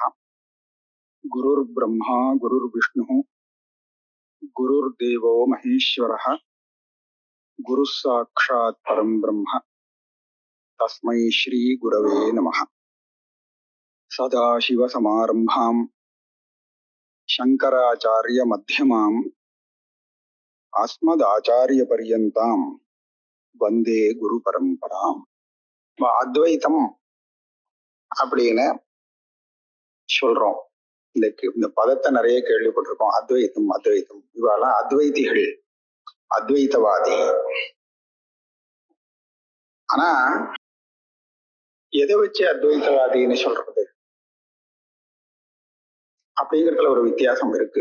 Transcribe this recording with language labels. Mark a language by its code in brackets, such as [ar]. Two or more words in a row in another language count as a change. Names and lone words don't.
[sa] गुरुर्ब्रह्मा गुरुर्विष्णुः गुरुर्देवो महेश्वरः गुरुः साक्षात् परं ब्रह्म तस्मै श्री गुरवे नमः। सदाशिवसमारम्भां शङ्कराचार्य मध्यमाम् अस्मदाचार्यपर्यन्तां वन्दे गुरुपरम्पराम्। [ta] அத்வைத்தம் அப்படின்னு சொல்றோம். இந்த பதத்தை நிறைய கேள்விப்பட்டிருக்கோம். அத்வைத்தம் அத்வைத்தம் இவெல்லாம் அத்வைதிகள், அத்வைத்தவாதி. ஆனா எதை வச்சு அத்வைத்தவாதின்னு சொல்றது அப்படிங்கிறதுல ஒரு வித்தியாசம் இருக்கு.